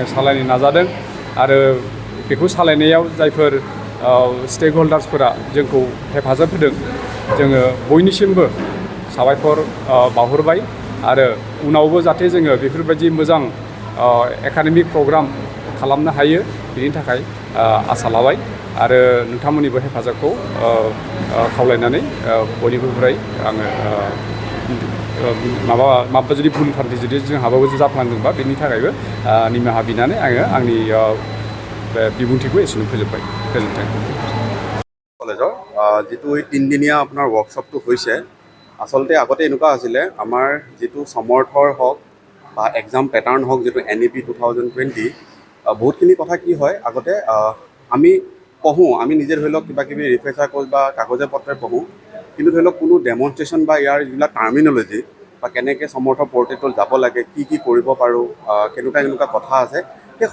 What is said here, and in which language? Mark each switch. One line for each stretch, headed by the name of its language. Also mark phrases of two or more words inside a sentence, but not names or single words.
Bodo: सालायनो नाजादों आरो बेखौ सालायनायाव जायफोर स्टेक हल्डार्सफोरा जोंखौ हेफाजाब होदों जोङो बयनिसिमबो साबायखर बावहरबाय आरो उनावबो जाहाथे जोङो बेफोरबायदि मोजां
English: academic program
Bodo: खालामनो हायो बेनि थाखाय आसा लाबाय आरो नोंथांमोननिबो हेफाजाबखौ खावलायनानै बयनिफ्राय आङो माबा जुदि भुल फान्थि जुदि जोंहाबो जाफ्लांदोंबा बेनि थाखायबो निमाहा बिनानै आङो आंनि बिबुंथिखौ एसेनो फोजोबबाय गोजोन्थों
Assamese: কলেজৰ যিটো এই 3 দিনীয়া আপোনাৰ ৱৰ্কশ্বপটো হৈছে আচলতে আগতে এনেকুৱা আছিলে আমাৰ যিটো সমৰ্থৰ হওক বা
English: exam pattern
Assamese: হওক যিটো NEP 2020 বহুতখিনি কথা কি হয় আগতে আমি পঢ়োঁ আমি নিজে ধৰি লওক কিবা কিবি
English: refresher course
Assamese: বা কাগজে পত্ৰে পঢ়োঁ কিন্তু ধৰি লওক কোনো ডেমনষ্ট্ৰেশ্যন বা ইয়াৰ যিবিলাক টাৰ্মিনলজি বা কেনেকৈ সমৰ্থ পৰ্টেলত যাব লাগে কি কৰিব পাৰোঁ কেনেকুৱা কথা আছে সেই